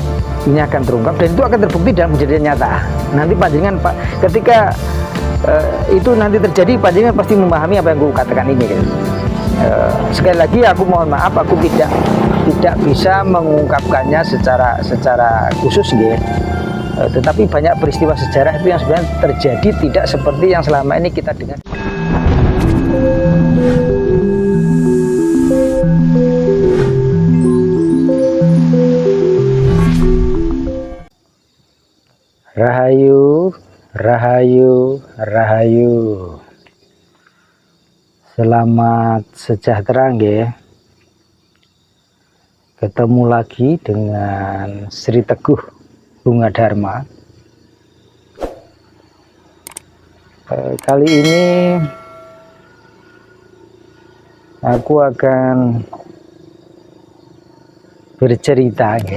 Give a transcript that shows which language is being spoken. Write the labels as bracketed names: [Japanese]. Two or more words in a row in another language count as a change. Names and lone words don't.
[Indonesian] Ini akan terungkap dan itu akan terbukti dalam kejadian nyata. Nanti panjenengan ketika itu nanti terjadi, panjenengan pasti memahami apa yang aku katakan ini gitu. Sekali lagi aku mohon maaf, aku tidak bisa mengungkapkannya secara khusus gitu. Tetapi banyak peristiwa sejarah itu yang sebenarnya terjadi tidak seperti yang selama ini kita dengar. Rahayu, rahayu, rahayu. Selamat sejahtera nggih. Ketemu lagi dengan Sri Teguh Bunga Dharma. Kali ini aku akan bercerita nggih.